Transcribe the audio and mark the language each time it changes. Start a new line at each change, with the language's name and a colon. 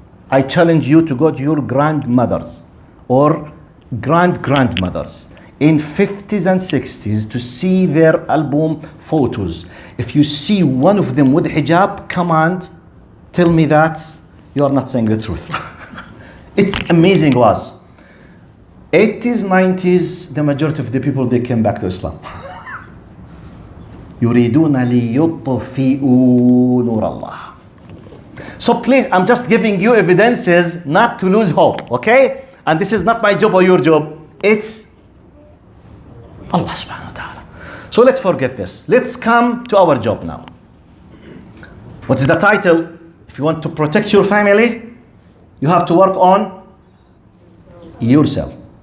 English: I challenge you to go to your grandmothers or grandmothers in 50s and 60s to see their album photos. If you see one of them with hijab, come and tell me that you are not saying the truth. It's amazing was. 80s, 90s, the majority of the people, they came back to Islam.
Arabic: يريدون ليطفئوا نور الله.
English: So please, I'm just giving you evidences not to lose hope, okay? And this is not my job or your job. It's Allah subhanahu wa ta'ala. So let's forget this. Let's come to our job now. What's the title? If you want to protect your family, you have to work on Yourself.